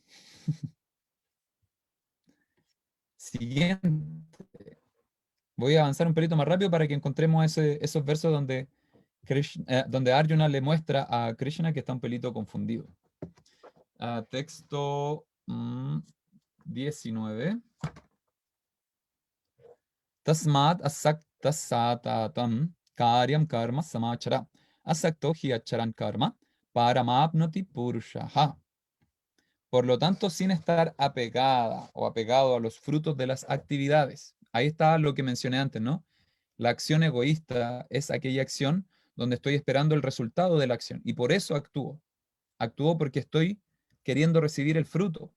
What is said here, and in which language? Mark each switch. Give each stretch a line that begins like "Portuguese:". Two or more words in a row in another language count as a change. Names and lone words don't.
Spanish: Siguiente. Voy a avanzar un pelito más rápido para que encontremos esos versos donde Arjuna le muestra a Krishna que está un pelito confundido. Texto 19.
Sanskrit: Tasmad asaktasatatam karyam karma samachara asakto hi acharan karma paramapnoti purushaha.
Spanish: Por lo tanto, sin estar apegada o apegado a los frutos de las actividades. Ahí está lo que mencioné antes, ¿no? La acción egoísta es aquella acción donde estoy esperando el resultado de la acción y por eso actúo. Actúo porque estoy queriendo recibir el fruto.